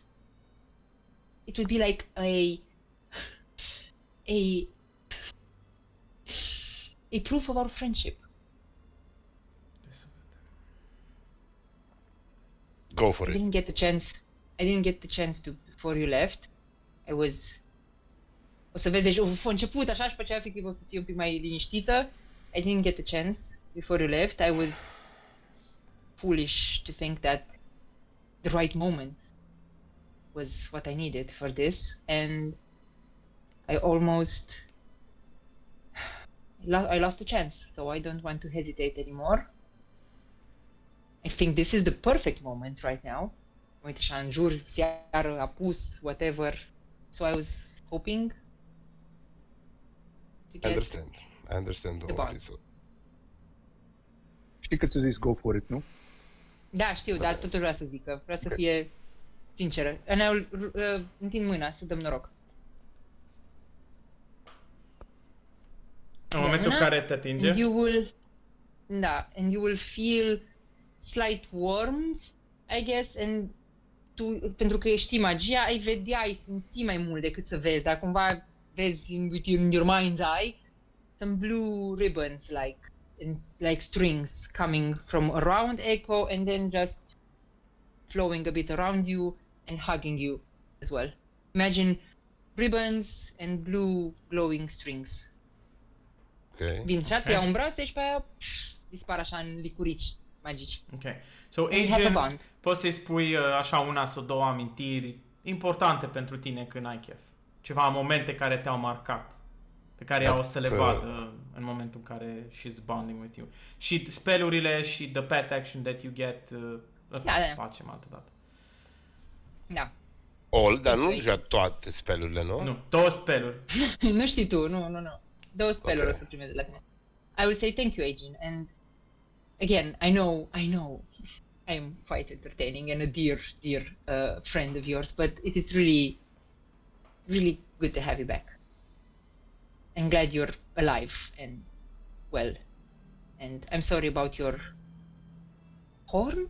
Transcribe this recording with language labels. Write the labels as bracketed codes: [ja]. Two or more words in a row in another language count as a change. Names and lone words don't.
[en] It would be like a proof of our friendship. Go for I it. didn't get the chance to before you left. I was... [ro] O să vezi, deci a început așa și pe aceea efectiv o să fie un pic mai liniștită. [en] I didn't get the chance before you left. I was foolish to think that the right moment was what I needed for this, and I almost... I lost the chance, so I don't want to hesitate anymore. I think this is the perfect moment right now. [ro] Uite așa, în jur, seară, apus, whatever. [en] So I was hoping to get... I understand the all bond. this. [ro] Știi că ți-a zis [en] go for it, [ro] nu? Da, știu, dar totuși vreau să zic că vreau să fie sinceră. Întind mâna să dăm noroc. În momentul în care te atinge, [en] and you will, da, and you will feel slight warmth, I guess, and [ro] pentru că știi magia, ai vedea, ai simți mai mult decât să vezi, dar cumva vezi [en] in your mind's eye some blue ribbons like strings coming from around Echo and then just flowing a bit around you and hugging you as well. Imagine ribbons and blue glowing strings. Ok. [ro] Vin și te iau în brațe și pe aia dispar așa în licurici magici. [en] ok. So, We have a Agent, bond. [ro] poți să-i spui așa una sau două amintiri importante pentru tine când ai chef. Ceva momente care te-au marcat, pe care ea o să le vadă în momentul în care [en] she's bonding with you. [ro] Și spellurile și the pet action that you get, le facem altă dată. Da. All, dar nu Ok. deja toate spelurile, nu? Nu, două spelluri. Nu știi tu, nu. Două spelluri Ok. o să primezi de la tine. [en] I will say thank you, Agent, and again, I know, I am quite entertaining and a dear friend of yours, but it is really, really good to have you back. I'm glad you're alive and well, and I'm sorry about your horn?